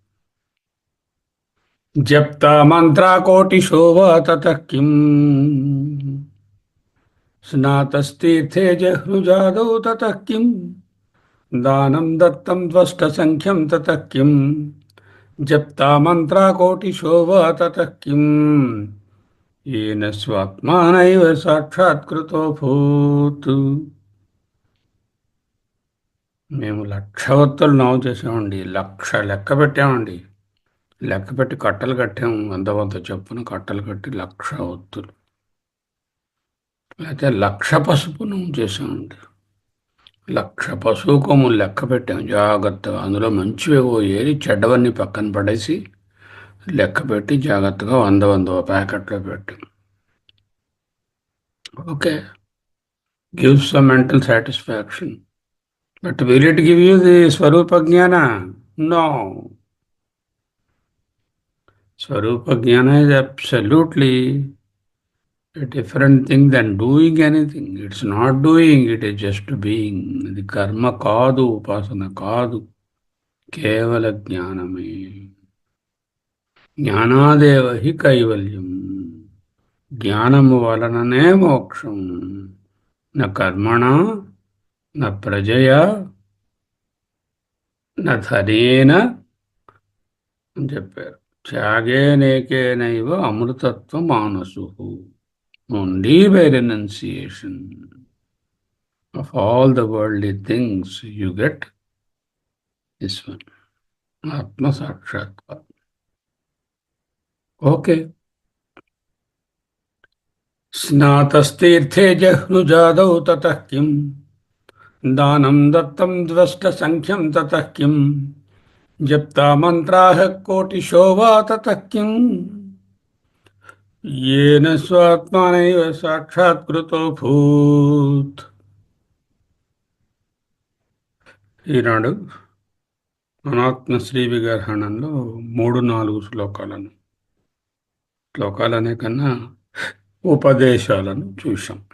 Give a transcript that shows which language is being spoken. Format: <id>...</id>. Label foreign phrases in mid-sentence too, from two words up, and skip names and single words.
<sa>జప్తా మంత్రా కోటి శోభా తతః కిం స్నాతస్తీర్థే జహ్నుజాదౌ తతః కిం దానం దత్తం ద్వష్ట సంఖ్యం తతః కిం జప్తా మంత్రా కోటి శోభా తతః కిం येन స్వాత్మానైవ సాక్షాత్కృతో భూత్.</sa> <te>మేము 1,00,000 ఒత్తులు నవ్వు చేసామండి. 1,00,000 లెక్క పెట్టామండి. లెక్క పెట్టి కట్టలు కట్టాము. 100 చొప్పున కట్టలు కట్టి 1,00,000 ఒత్తులు. అయితే 1,00,000 పసుపు నువ్వు చేసామండి. 1,00,000 పశువు కొమ్ములు లెక్క పెట్టాం జాగ్రత్తగా. అందులో మంచివేవో ఏరి చెడ్డవన్నీ పక్కన పడేసి లెక్క పెట్టి జాగ్రత్తగా 100 ప్యాకెట్లో పెట్టాం. ఓకే,</te> <en>gives some mental satisfaction. But will it give you the</en> <sa>स्वरूप ज्ञान?</sa> <en>No.</en> <sa>स्वरूप ज्ञान</sa> <en>is absolutely a different thing than doing anything. It's not doing, it is just being. The karma</en> <te>కాదు, ఉపాసన కాదు, కేవల జ్ఞానమే.</te> <sa>జ్ఞానాదేవ హి కైవల్యం.</sa> <te>జ్ఞానము వలననే మోక్షం.</te> <sa>న కర్మణ న ప్రజయా న ధనేన</sa> <te>అని చెప్పారు.</te> <sa>త్యాగేనేకేనైవ అమృతత్వ మానసు.</sa> <en>only by renunciation of all the worldly things you get this one,</en> <sa>आत्म साक्षात्कार.</sa> <en>Okay.</en> <sa>స్నాతస్తీర్థే జహ్నుజాదౌ తతః కిం దానం దత్తం ద్వష్ట సంఖ్యం తతః కిం జప్తా మంత్రాః కోటిశో వా తతః కిం येन స్వాత్మానైవ సాక్షాత్కృతో భూత్.</sa> <te>ఈనాడు అనాత్మశ్రీ విగ్రహణంలో 3-4 శ్లోకాలనే కన్నా ఉపదేశాలను చూశాం.</te>